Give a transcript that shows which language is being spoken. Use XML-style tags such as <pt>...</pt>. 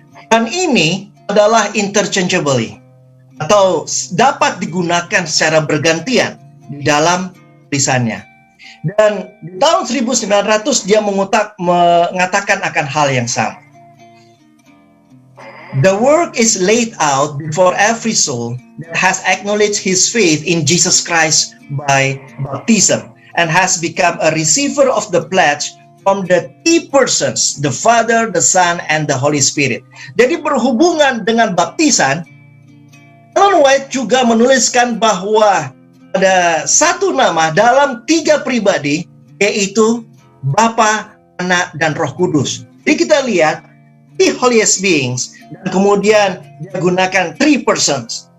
<id>Dan ini adalah interchangeably atau dapat digunakan secara bergantian di dalam tulisannya. Dan di tahun 1900 dia mengatakan akan hal yang sama.</id> <en>The work is laid out before every soul that has acknowledged his faith in Jesus Christ by baptism and has become a receiver of the pledge from the three persons, the Father, the Son, and the Holy Spirit.</en> <id>Jadi berhubungan dengan baptisan, Ellen White juga menuliskan bahwa ada satu nama dalam tiga pribadi, yaitu Bapa, Anak, dan Roh Kudus. Jadi kita lihat</id> <en>the holiest beings,</en> <id>dan kemudian dia gunakan</id> <en>three persons.</en>